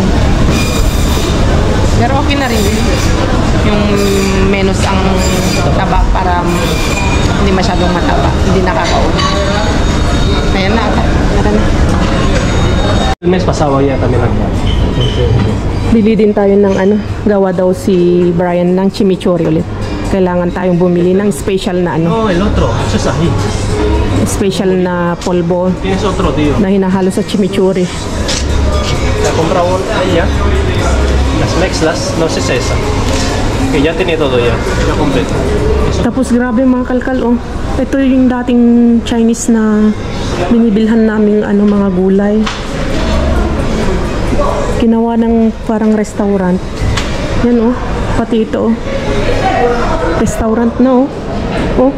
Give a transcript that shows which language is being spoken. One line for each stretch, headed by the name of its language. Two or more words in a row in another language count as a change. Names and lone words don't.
Filipino: Pero okay na rin yung menos ang taba para hindi masyadong mataba, hindi nakakaon. Ayan na, tara na. Mes pasaway yata nila. Bili din tayo ng gawa daw si Brian ng chimichurri ulit. Kailangan tayong bumili ng special na
Spanish: No, el otro, eso es ají.
Filipino: special na polvo
Spanish: Tienes otro, tío.
Filipino: na hinahalo sa chimichurri.
Spanish: La compra ella. Las mezclas, no sé si es esa. Que ya tenía todo ya completo.
Filipino: Tapos grabe mga kalkal, oh. Ito yung dating Chinese na binibilhan naming mga gulay. Ginawa ng parang restaurant. Yan, oh. Pati ito, oh. Restaurant na, oh. Oh.